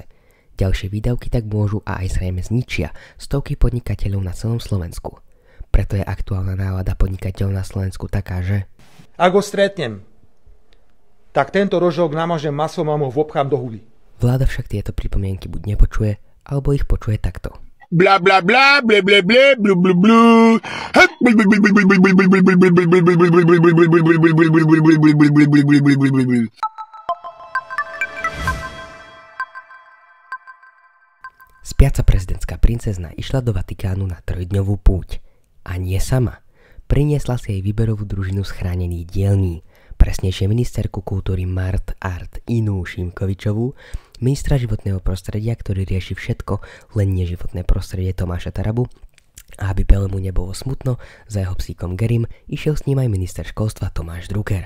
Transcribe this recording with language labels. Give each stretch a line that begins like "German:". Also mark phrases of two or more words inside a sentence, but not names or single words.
Slovak: Ďalšie výdavky tak môžu a aj zrejme zničia stovky podnikateľov na celom Slovensku. Preto je aktuálna nálada podnikateľov na Slovensku taká, že ak ho stretnem, tak tento rožok namažem maslom a mu vopchám do huby. Vláda však tieto pripomienky buď nepočuje, alebo ich počuje takto. Bla bla bla bla bla bla bla bla bla. Spiaca prezidentská princezna išla do Vatikánu na 3-dňovú púť. A nie sama. Priniesla si jej výberovú družinu z chránených dielní. Presnejšie ministerku kultúry Art Inú Šimkovičovú, ministra životného prostredia, ktorý rieši všetko, len neživotné prostredie Tomáša Tarabu, a aby Pelemu nebolo smutno, za jeho psíkom Gerim išiel s ním aj minister školstva Tomáš Drucker.